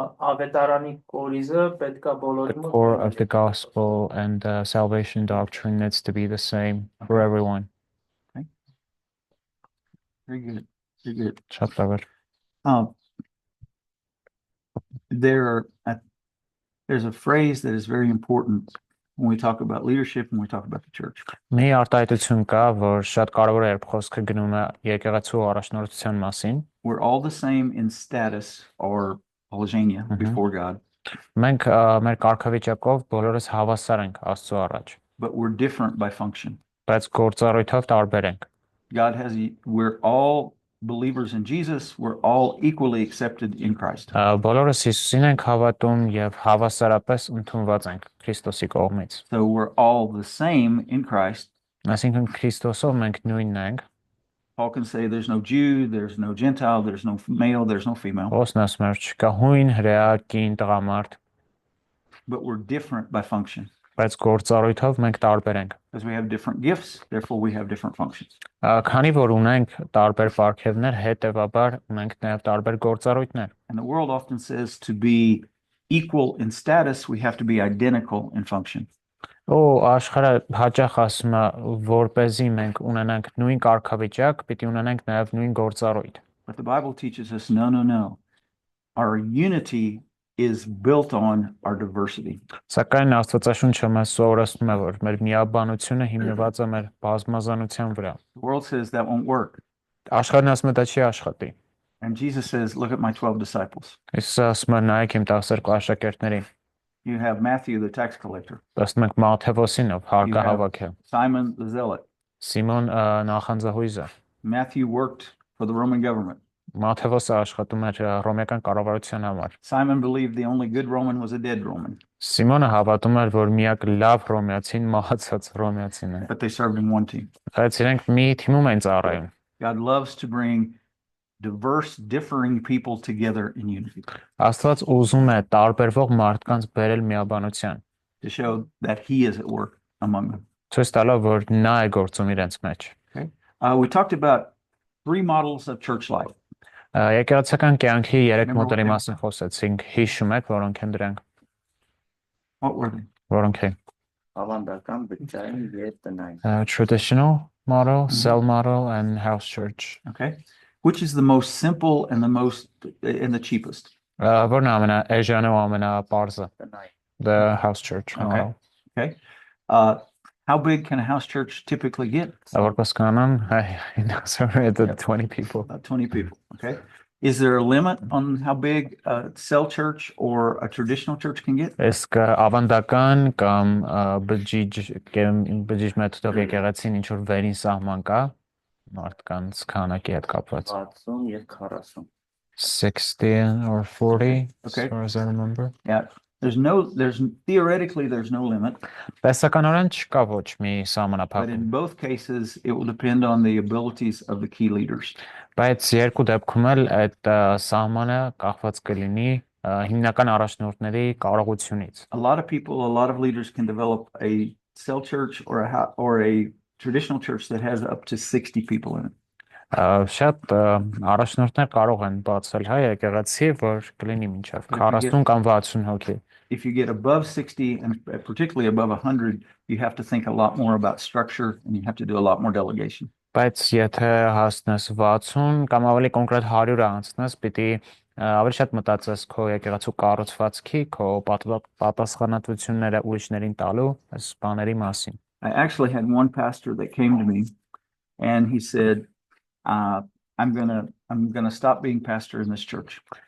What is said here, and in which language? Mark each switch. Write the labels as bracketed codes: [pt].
[hy] ավետարանի կորիզը պետք է [en] the [hy] բոլորի [en] core of the gospel and the salvation doctrine needs to be the same for everyone. Very good. Very good. [hy] Շատ լավ էր. [en] There's a phrase that is very important when we talk about leadership and we talk about the church. [hy] Մի արտահայտություն կա, որ շատ կարևոր է, երբ խոսքը գնում է եկեղեցու առաջնորդության մասին. [en] We're all the same in status or polygenia before God, [hy] Մենք մեր կարգավիճակով բոլորս հավասար ենք Աստծո առաջ, [en] but we're different by function. [hy] բայց գործառույթով տարբեր ենք. [en] We're all believers in Jesus. We're all equally accepted in Christ. [hy] Բոլորս Հիսուսին ենք հավատում եւ հավասարապես ընդունված ենք Քրիստոսի կողմից. [en] So we're all the same in Christ. [hy] Այսինքն Քրիստոսով մենք նույնն ենք. [en] Paul can say there's no Jew, there's no Gentile, there's no male, there's no female. [hy] Ոսն ասում է, չկա հույն, հրեա, կին, տղամարդ, [en] But we're different by function. [hy] բայց գործառույթով մենք տարբեր ենք. [en] Because we have different gifts, therefore we have different functions. [hy] Քանի որ ունենք տարբեր պարգևներ, հետեւաբար ունենք նաև տարբեր գործառույթներ. [en] And the world often says to be equal in status, we have to be identical in function. [hy] Աշխարհը հաճախ ասում է, որպեսզի մենք ունենանք նույն կարգավիճակ, պիտի ունենանք նաև նույն գործառույթ. [en] But the Bible teaches us, no. Our unity is built on our diversity. [hy] Սակայն Աստվածաշունչը մեզ սովորեցնում է, որ մեր միաբանությունը հիմնված է մեր բազմազանության վրա. [en] The world says that won't work. [hy] Աշխարհն ասում է դա չի աշխատի. [en] And Jesus says, look at my 12 disciples. [hy] Իսուսը ասում է նայեք իմ 12 աշակերտներին. [en] You have Matthew, the tax collector, [hy] Տեսնում ենք Մատթեոսին, ով հարկահավաք է. [en] Simon the zealot. [hy] Սիմոն նախանձահույզը. [en] Matthew worked for the Roman government. [hy] Մատթեոսը աշխատում էր ռոմեական կառավարության համար. [en] Simon believed the only good Roman was a dead Roman. [hy] Սիմոնը հավատում էր, որ միակ լավ ռոմեացին մահացած ռոմեացին է. [en] But they served in one team. [hy] Բայց իրենք մի թիմում են ծառայում. [en] God loves to bring diverse, differing people together in unity [hy] Աստված ուզում է տարբերվող մարդկանց բերել միաբանության. [en] to show that He is at work among them. [hy] Ցույց տալով, որ նա է գործում իրենց մեջ. [en] We talked about 3 models of church life. [hy] Եկեղեցական կյանքի 3 [en] Remember [hy] մոդելի [en] what they- [hy] մասին խոսեցինք, հիշում եք, որոնք են դրանք, [en] What were they? [hy] որոնք են Ավանդական, բջջային եւ տնային. [en] traditional model, cell model, and house church. Okay. Which is the most simple and the cheapest? [hy] Որն է ամենաէժանը ու ամենապարզը, Տնային. [en] the house church model. Okay. How big can a house church typically get? [hy] Որպես կանոն, [en] sorry, the 20 people. About 20 people. Okay. Is there a limit on how big a cell church or a traditional church can get? [hy] Իսկ ավանդական կամ բջիջ մեթոդով եկեղեցին ինչ որ վերին սահման կա մարդկանց քանակի հետ կապված. 60 եւ 40. [en] 60 or 40, Okay. as far as I remember. Yeah. Theoretically, there's no limit, [hy] Տեսականորեն չկա ոչ մի [en] but [hy] սահմանափակ, [en] in both cases, it will depend on the abilities of the key leaders. [hy] բայց երկու դեպքում էլ այդ սահմանը կախված կլինի հիմնական առաջնորդների կարողությունից. [en] A lot of leaders can develop a cell church or a traditional church that has up to 60 people in it. [hy] Շատ առաջնորդներ կարող են բացել հայ եկեղեցի, որ կլինի մինչև 40 կամ 60 հոգի. [en] If you get above 60 and particularly above 100, you have to think a lot more about structure and you have to do a lot more delegation. [hy] Բայց եթե հասնես 60 կամ ավելի կոնկրետ 100-ը անցնես, պիտի Ավելի շատ մտածես քո եկեղեցու կառուցվածքի, քո պատասխանատվությունները ուրիշներին տալու այս բաների մասին։ [en] I actually had one pastor that came to me and he said, I'm gonna stop being pastor in this church.